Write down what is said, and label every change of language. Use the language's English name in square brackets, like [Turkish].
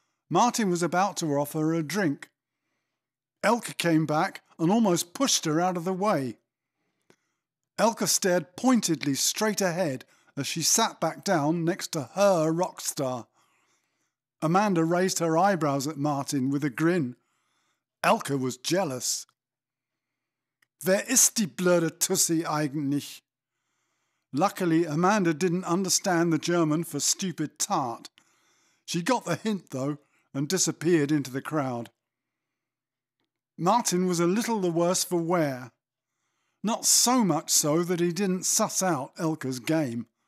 [English] Martin was about to offer her a drink. Elke came back and almost pushed her out of the way. Elke stared pointedly straight ahead as she sat back down next to her rock star. Amanda raised her eyebrows at Martin with a grin. Elke was jealous. [German] "Wer ist die blöde Tussi eigentlich?" [English] Luckily, Amanda didn't understand the German for stupid tart. She got the hint, though, and disappeared into the crowd. Martin was a little the worse for wear. Not so much so that he didn't suss out Elke's game.